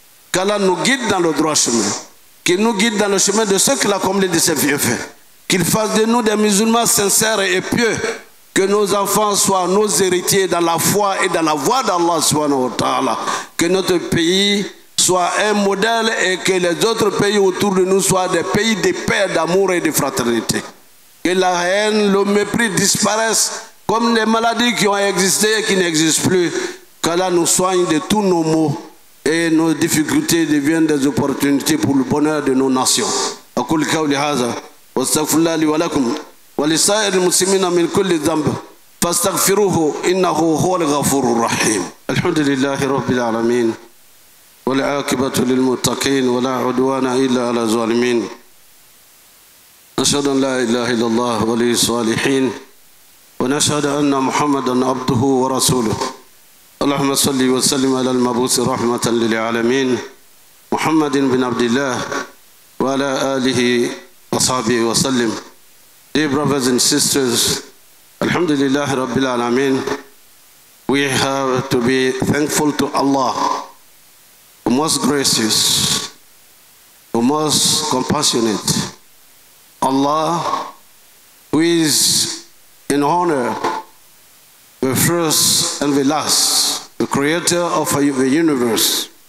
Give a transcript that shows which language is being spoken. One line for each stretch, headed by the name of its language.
French: Qu'Allah nous guide dans le droit chemin, qu'il nous guide dans le chemin de ceux qu'il a comblés de ses bienfaits, qu'il fasse de nous des musulmans sincères et pieux, que nos enfants soient nos héritiers dans la foi et dans la voie d'Allah
Arabic: subhanahu wa ta'ala,
French: que notre pays soit un modèle et que les autres pays autour de nous soient des pays de paix, d'amour et de fraternité. Que la haine, le mépris disparaissent comme les maladies qui ont existé et qui n'existent plus. Qu'Allah nous soigne de tous nos maux et nos difficultés deviennent des opportunités pour le bonheur de nos nations.
Arabic: أقول قولي هذا واستغفر الله لي ولكم ولسائر المسلمين من كل ذنب فاستغفروه إنه هو الغفور الرحيم. الحمد لله رب العالمين والعاقبة للمتقين ولا عدوان إلا على الظالمين. نشهد أن لا إله إلا الله ولي الصالحين ونشهد أن محمدا عبده ورسوله. اللهم صل وسلم على المبعوث رحمة للعالمين محمد بن عبد الله وعلى آله وصحبه وسلم.
English: Dear brothers and sisters,
Arabic: Alhamdulillah Rabbil Alameen,
English: we have to be thankful to Allah, the most gracious, the most compassionate. Allah, who is in honor, the first and the last, the creator of the universe.